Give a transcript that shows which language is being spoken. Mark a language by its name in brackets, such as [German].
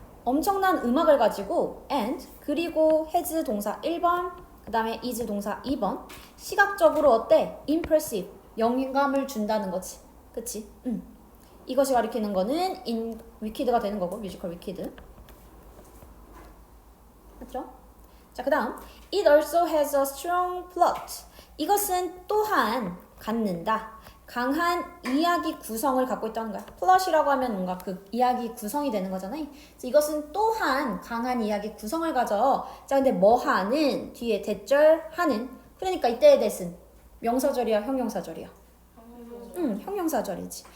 [Korean] 엄청난 음악을 가지고 and 그리고 has 동사 1번 그 다음에 is 동사 2번 시각적으로 어때? impressive. 영감을 준다는 거지. 그치? 이것이 가리키는 거는 [English] in wicked [Korean] 가 되는 거고 뮤지컬 위키드. 맞죠? 자, 그 다음 [English] It also has a strong plot. [Korean] 이것은 또한 갖는다. 강한 이야기 구성을 갖고 있다는 거야. 플롯이라고 하면 뭔가 그 이야기 구성이 되는 거잖아요. 그래서 이것은 또한 강한 이야기 구성을 가져. 자, 근데 뭐 하는 뒤에 대절 하는. 그러니까 이때의 대신 명사절이야, 형용사절이야. 형용사절이지.